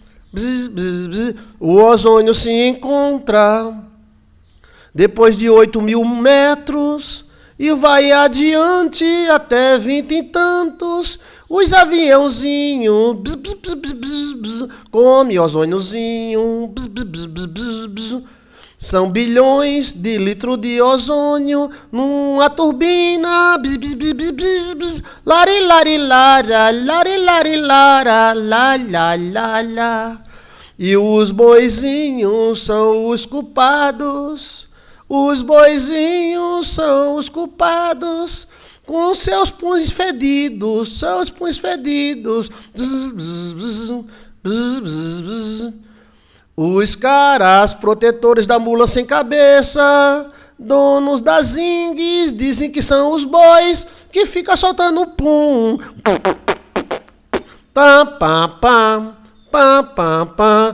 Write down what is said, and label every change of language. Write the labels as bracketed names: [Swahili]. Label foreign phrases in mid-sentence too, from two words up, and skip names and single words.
[Portuguese] bzz, bzz, bzz, o ozônio se encontra depois de 8.000 metros e vai adiante até 20 e tantos. Os aviãozinhos bzz, bzz, bzz, bzz, bzz, come ozôniozinho. Bzz, bzz, bzz, bzz, bzz, bzz. São bilhões de litros de ozônio numa turbina. Bzz, bzz, bzz, bzz, bzz, bzz. Lari, lari, lara, lari, lari, lara, la, la, la, la. E os boizinhos são os culpados. Os boizinhos são os culpados. Com seus punhos fedidos, seus punhos fedidos. Bzz, bzz, bzz, bzz, bzz, bzz. Os caras protetores da mula sem cabeça, donos das zingues, dizem que são os bois que ficam soltando pum. Pá, pá, pá, pá, pá, pá.